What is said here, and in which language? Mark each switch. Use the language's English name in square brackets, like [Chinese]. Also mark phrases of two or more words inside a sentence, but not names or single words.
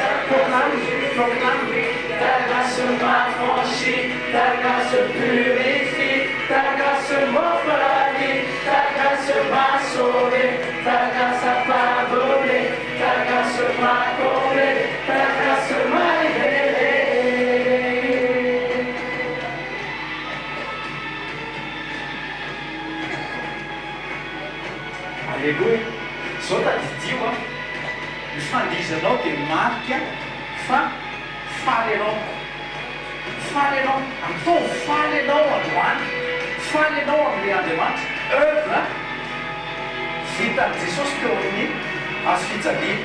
[French] ta grâce m'a franchi, ta grâce purifie, ta grâce m'offre la vie, ta grâce m'a sauvé, ta grâce a pardonné, ta grâce m'a comblé, ta grâce m'a libéré. [Malagasy] Alleloia. Zao tadidio a ny fandizanao dia marika fa faly anao. Faly anao. Atao faly anao androany. Faly anao amin'ilay Andriamanitra. Œuvre vitan'i Jesosy teo amin'ny azo fijaliana.